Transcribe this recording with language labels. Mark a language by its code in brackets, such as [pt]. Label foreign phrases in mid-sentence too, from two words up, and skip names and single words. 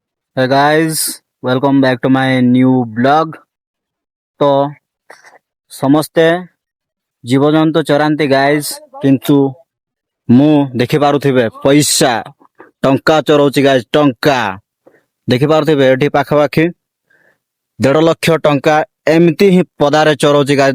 [en] Hey guys, welcome back to my new blog. [or] तो ସମସ୍ତେ ଜୀବଜନ୍ତୁ ଚରାନ୍ତି ଗାଇସ୍, କିନ୍ତୁ ମୁଁ ଦେଖିପାରୁଥିବେ ପଇସା ଟଙ୍କା ଚରଉଛି ଗାଇସ୍। ଟଙ୍କା ଦେଖିପାରୁଥିବେ ଏଠି ପାଖାପାଖି 1.5 ଲକ୍ଷ ଟଙ୍କା ଏମିତି ହିଁ ପଦାରେ ଚରଉଛି ଗାଇସ୍।